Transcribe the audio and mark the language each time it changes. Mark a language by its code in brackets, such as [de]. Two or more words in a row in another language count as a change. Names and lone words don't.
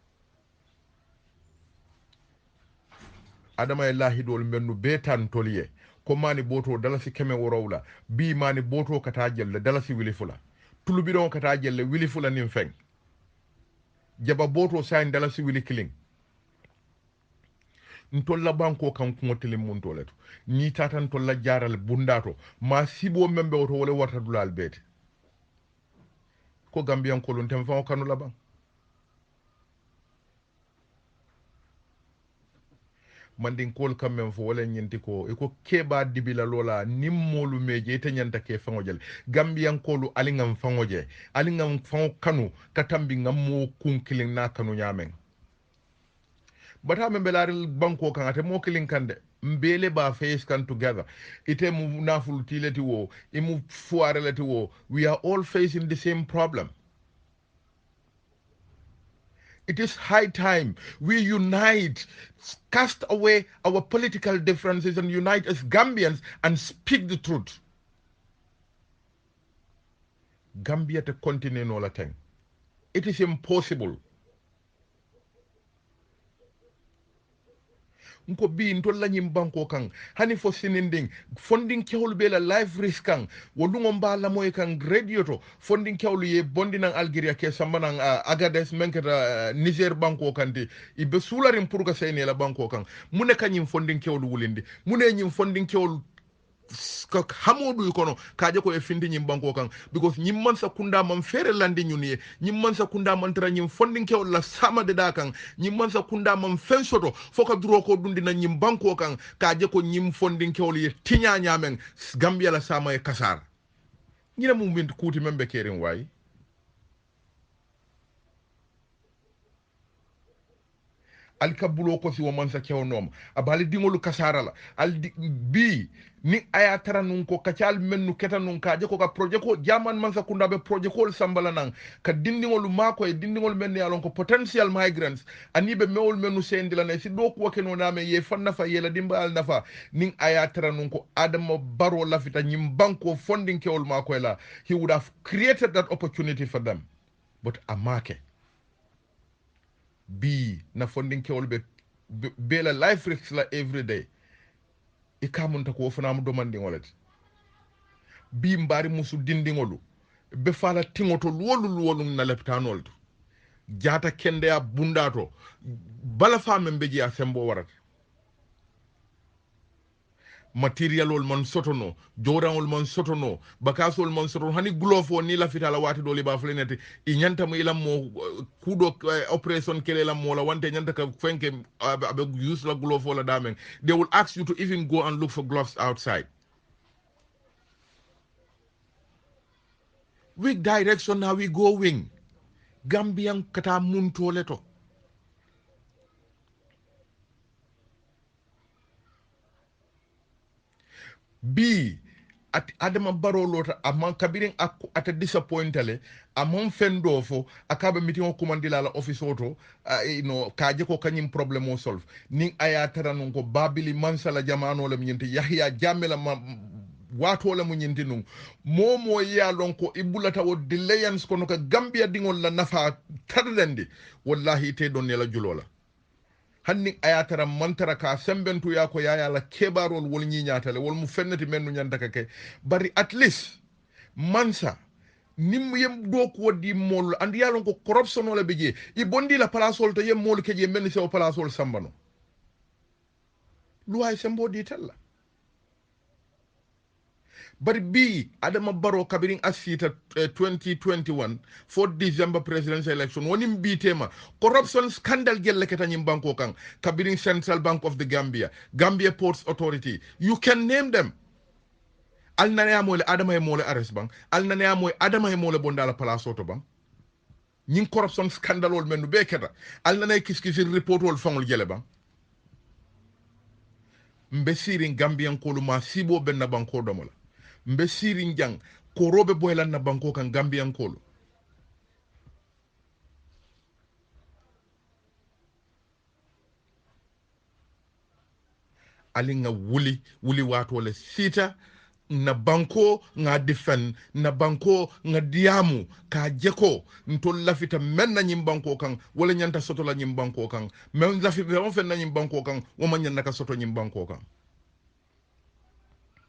[man] Adama e lahidol mennu be tan toliye ko mani boto dalasi keme worowla bi mani boto kata jelle dalasi wili fula tulubi don kata jelle wili fula nim feng jaba boto sain dalasi wili killing ntolla banko kan ko telim mun toleto ni tatan tolla jaral bundato ma sibo membe oto wala warta dulal bete ko gambian ko lon tem fa kanu laban mandin kol kammen fo wala nyenti ko e ko keba dibila lola nimmolu meje te nyanta ke fangojel gambian kolu alingam fangoje alingam fango kanu katambi ngammo kunkilin na kanu nyamen bata men belari banko kan ate mo kilin kande mbele ba face kan together ite mu naful tileti wo imu fuareleti wo [en] we are all facing the same problem. It is high time we unite, cast away our political differences and unite as Gambians and speak the truth. Gambia to continue all the time. It is impossible. [man] Nko bi ntolla nyimbanko kan hani fo sininding funding kewlu bela [en] life risk [man] kan wodungo mbala moy kan radio to funding kewlu ye bondi nan Algeria ke sambanan Agades menkata Niger banko kan di ibe sularim pour ka seyne la banko kan mune kanyim funding kewlu wulindi mune nyim funding kewlu ka hamodu kono kaje ko e findi nyim banko kan because nyim man sa kunda man fere landi nyuni nyim man sa kunda man tra nyim funding ke la sama de da kan nyim man sa kunda man fensoto foka duro ko dundi na nyim banko kan kaje ko nyim funding ke ye tinya nyamen Gambia la sama e kasar nyina mum bintu kuti membe kerin way alkabulo ko si woman sa kewnom abali dingolu kasara la bi ni aya tara nun ko kacal mennu keta nun kaje ko ka projet ko jaman man sa kunda be projet ko sambala nan ka dindingolu mako e dindingolu men yalon ko [en] potential migrants [man] ani be mewol mennu sendila ne si do ko keno name ye fanna fa yela dimbal nafa ni aya tara nun ko Adama Barrow lafita nyim banko funding kewol mako la [en] he would have created that opportunity for them [man] but amake bi na funding kewol be la [en] life risks [man] la [en] every day [man] e kamunta ko fanam domandi ngolet bi mbari musu dindingolu be fala tingoto lolu na leptanol jata kende ya bundato bala femme beji a sembo warat materialol man sotono joranol man sotono bakasol man sotono hani glofo ni la fitala wati doli ba fleneti i nyanta mo ilam mo kudo operation kele la mo la wante nyanta ka fenke abe use la glofo la damen [en] they will ask you to even go and look for gloves outside. Which direction are we going? [man] Gambian kata munto leto bi at Adama Barrow lota amman kabirin ata disappointale amman fendo fo akabe meeting o commandila la office auto kaje ko kanyim problem o solve ning aya tara non ko babili mansala jamano la nyinti Yahya Jammeh wato la mu nyinti nun momo ya lon ko ibulata wo delayance kono ka Gambia dingol la nafa tardandi wallahi te don la julola hanni ayatara mantara ka sembentu ya ko yaya la kebarol wol nyinyatale wol mu fennati mennu nyandaka ke bari [en] at least [man] mansa nim yem do ko di mol and yalon ko corruption wala beje i bondi la palasol to yem mol keje men se o palasol sambano luay sembo di tella bari bi Adama Barrow kabirin asita 2021 [en] for December presidential election [man] woni mbitema [en] corruption scandal [man] gelle ketanyim banko kan kabirin Central Bank of the Gambia Ports Authority, [en] you can name them. [man] Alnane mole Adama mole arrest bang alnane moy Adama mole bondala palace auto bang nyin [en] corruption scandal [man] wol menu be keta alnane kiskisi report wol fangol gele bang mbesirin Gambian koluma sibo benna banko domola mbe sirin jang ko robe boylan na banko kan Gambian kolo ali nga wuli wato le sita na banko nga defend na banko nga diamu ka jeko ntol lafita men na nyim banko kan wala nyanta soto la nyim banko kan men lafi be on fen na nyim banko kan o man nyanda ka soto nyim banko kan